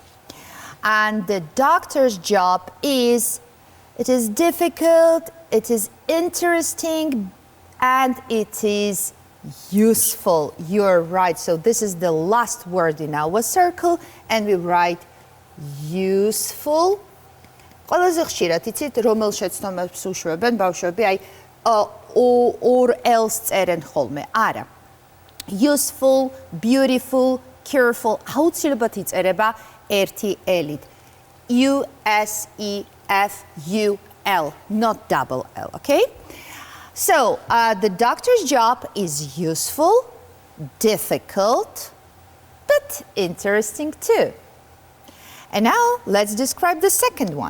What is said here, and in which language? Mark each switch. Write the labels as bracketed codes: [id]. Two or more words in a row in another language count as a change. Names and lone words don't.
[en] And the doctor's job is, it is difficult, it is interesting, and it is useful. You're right. So this is the last word in our circle, and we write useful. [ka] ყველაზე ხშირად იცით რომელ შეცდომებს უშვებენ ბავშვები, აი ორ ელს წერენ ხოლმე. არა. [en] Useful, beautiful, careful. [ka] აუცილებლად იწერება ერთი ელით. [en] U-S-E-F-U-L, not double L, okay? So, the doctor's job is useful, difficult, but interesting too. And now, let's describe the second one.